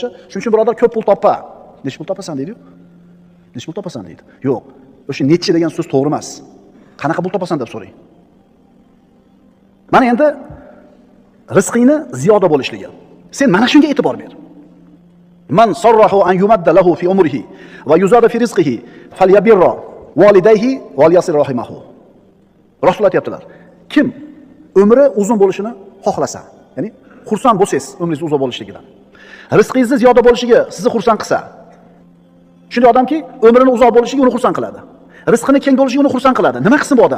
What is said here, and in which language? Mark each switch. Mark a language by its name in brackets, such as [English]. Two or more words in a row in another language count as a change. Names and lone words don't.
[Uzbek] Shuning uchun birodar ko'p pul toppa. Nech pul topasan deydi-yu? Nech pul topasan deydi. Yo'q. O'sha nechi degan so'z to'g'ri emas. Qanaqa pul topasan deb so'rang. Mana endi rizqingni ziyoda bo'lishligi. Sen mana shunga e'tibor ber. [Arabic] من سره أن يمد له في عمره ويزاد في رزقه فليبر والديه وليصل رحمه. [Uzbek] Rasululloh aytibdilar. Kim umri uzun bo'lishini xohlasa, ya'ni xursand bo'lsangiz, umringiz uzoq bo'lishligidan, rizqingizni ziyoda bo'lishiga sizni xursand qilsa, shunday odamki umrini uzoq bo'lishiga uni xursand qiladi. Rizqini keng bo'lishiga uni xursand qiladi. Nima qilsin bu odam?